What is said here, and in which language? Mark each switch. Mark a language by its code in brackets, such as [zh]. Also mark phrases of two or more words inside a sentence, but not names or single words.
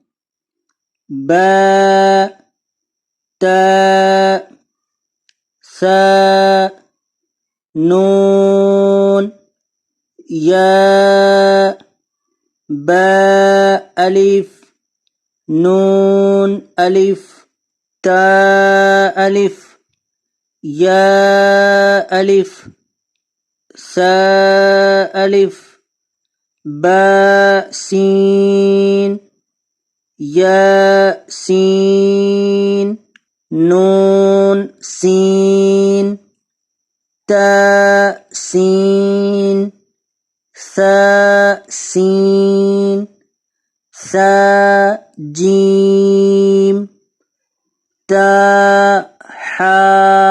[ur] با تا، ثا نون، یا، با الف، نون الف، تا الف، یا الف، سا الف، با سین، یا سین، نون سین، تا سین، ثا سین، ثا جیم، تا حا۔